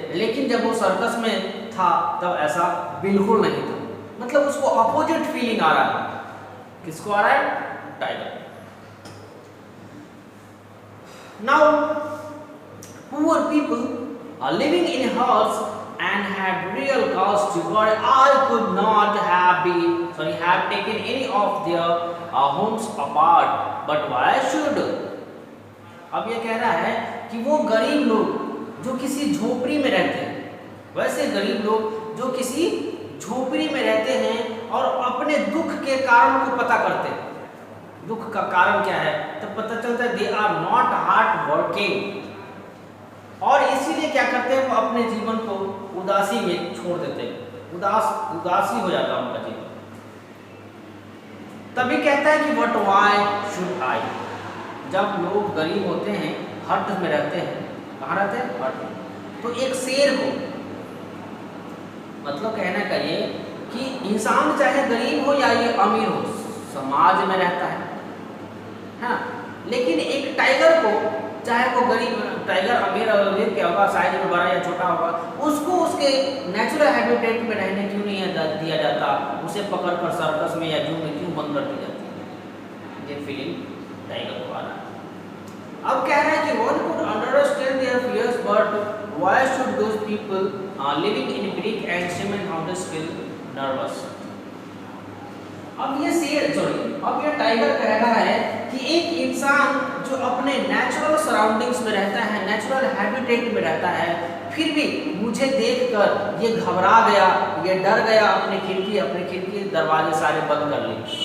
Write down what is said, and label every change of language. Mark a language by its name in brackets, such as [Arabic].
[Hindi] लेकिन जब वो सर्कस में था तब ऐसा बिल्कुल नहीं था, मतलब उसको अपोजिट फीलिंग आ रहा है। किसको आ रहा है? Tiger. [English] Now poor people are living in huts and had real cause to worry. I could not have taken any of their homes apart, but why should? [Hindi] अब ये कह रहा है कि वो गरीब लोग जो किसी झोपड़ी में रहते हैं, वैसे गरीब लोग जो किसी झोपड़ी में रहते हैं और अपने दुख के कारण को पता करते हैं। दुख का कारण क्या है तब पता चलता है [English] they are not hard working, [Hindi] और इसीलिए क्या करते हैं वो अपने जीवन को उदासी में छोड़ देते हैं, उदासी हो जाता है उनका जीवन। तभी कहता है कि [English] What why should I. [Hindi] जब लोग गरीब होते हैं, हट में रहते हैं, कहाँ रहते हैं? हट में। तो एक शेर को मतलब कहना चाहिए कि इंसान चाहे गरीब हो या ये अमीर हो, समाज में रहता है, हाँ। लेकिन एक टाइगर को, चाहे वो गरीब टाइगर अमीर क्या होगा, साइज में बड़ा या छोटा होगा, उसको उसके नेचुरल हैबिटेट में रहने क्यों नहीं दिया जाता? उसे पकड़कर सर्कस में या जू में क्यों बंद कर दी जाती है? ये फीलिंग टाइगर को आ रहा है। अब कह रहा है कि [English] one could understand their fears, but why should those people living in brick and cement houses feel nervous? [Hindi] अब ये टाइगर कह रहा है कि एक इंसान जो अपने नेचुरल सराउंडिंग्स में रहता है, नेचुरल हैबिटेट में रहता है, फिर भी मुझे देखकर ये घबरा गया, ये डर गया, अपने खिड़की दरवाजे सारे बंद कर लिए।